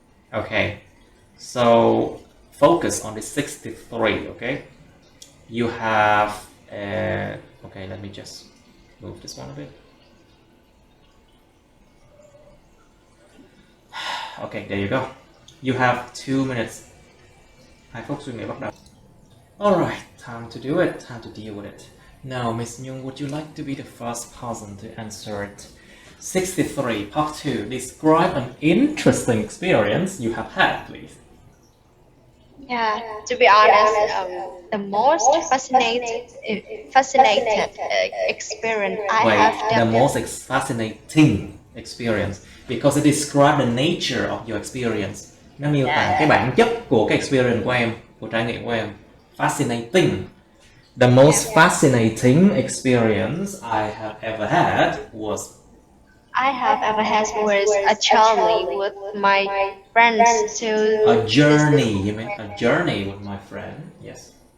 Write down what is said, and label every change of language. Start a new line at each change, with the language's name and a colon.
English: Okay, so focus on the 63, okay? You have, okay, let me just move this one a bit. Okay, there you go. You have 2 minutes.
Vietnamese: 2 phút suy nghĩ bắt đầu.
English: Alright, time to do it, time to deal with it. Now, Miss Nhung, would you like to be the first person to answer it? 63, part 2. Describe an interesting experience you have had, please. Yeah, to be honest, the most fascinated experience I have The done. most fascinating experience, because it describes the nature of your experience.
Vietnamese: Nó miêu tả cái bản chất của cái experience của em, của trải nghiệm của em.
English: Fascinating. The most fascinating experience I have ever had was I have ever had was a journey with my friends to a journey. You mean a journey with my friend? Yes.